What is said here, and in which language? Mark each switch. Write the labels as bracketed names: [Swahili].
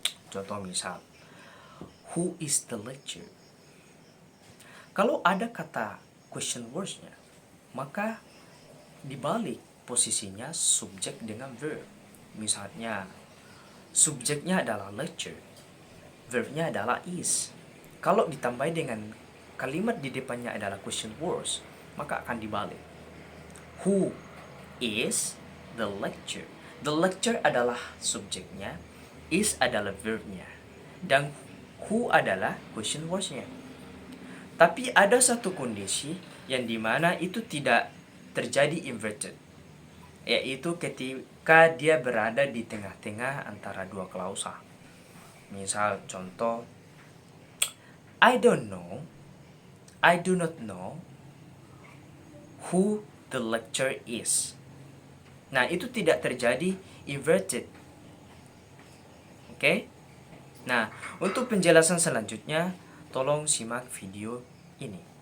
[Indonesian] Contoh misal, [English] who is the lecturer? [Indonesian] Kalau ada kata question words-nya, maka dibalik posisinya subjek dengan verb. Misalnya, subjeknya adalah lecture, verbnya adalah is. Kalau ditambah dengan kalimat di depannya adalah question words, maka akan dibalik. [English] Who is the lecturer? [Indonesian] The lecturer adalah subjeknya, is adalah verbnya, dan who adalah question words-nya. Tapi ada satu kondisi yang dimana itu tidak terjadi inverted, yaitu ketika dia berada di tengah-tengah antara dua klausa. Misal contoh, [English] I do not know who the lecturer is. [Indonesian] Nah, itu tidak terjadi inverted. Oke? Nah, untuk penjelasan selanjutnya, tolong simak video ini.